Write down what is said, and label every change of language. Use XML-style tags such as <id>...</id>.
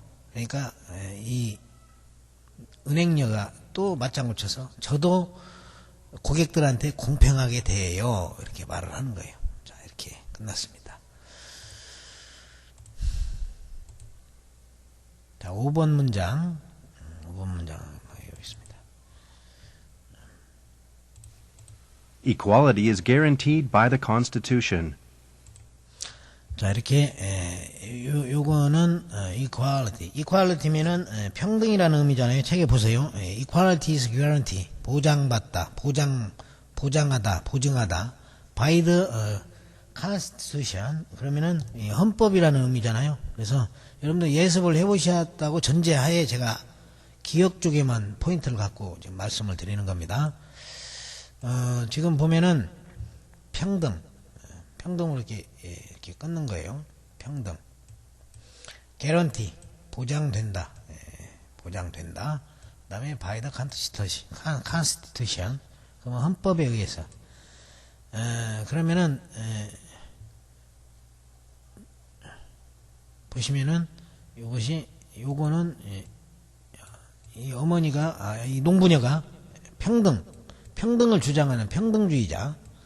<ko>그러니까 이 은행녀가 또 맞장구 쳐서 저도 고객들한테 공평하게 대해요. 이렇게 말을 하는 거예요. 자, 이렇게 끝났습니다. 자, 5번 문장 여기 있습니다.</ko> <en>Equality is guaranteed by the Constitution.</en> <ko>자, 이렇게 요거는 equality면은 평등이라는 의미잖아요. 책에 보세요.</ko> <en>equality is guarantee.</en> <ko>보장받다, 보장하다, 보증하다.</ko> <en>by the Constitution.</en> <ko>그러면은 헌법이라는 의미잖아요. 그래서 여러분들 예습을 해보셨다고 전제하에 제가 기억 쪽에만 포인트를 갖고 지금 말씀을 드리는 겁니다. 지금 보면은 평등으로 이렇게 끊는 거예요. 평등. guarantee. 보장된다. 보장된다. 그 다음에</ko> <en>by the Constitution.</en> <ko>그러면 헌법에 의해서. 그러면은, 보시면은, 요거는, 이 어머니가, 이 농부녀가 평등을 주장하는 평등주의자.</ko>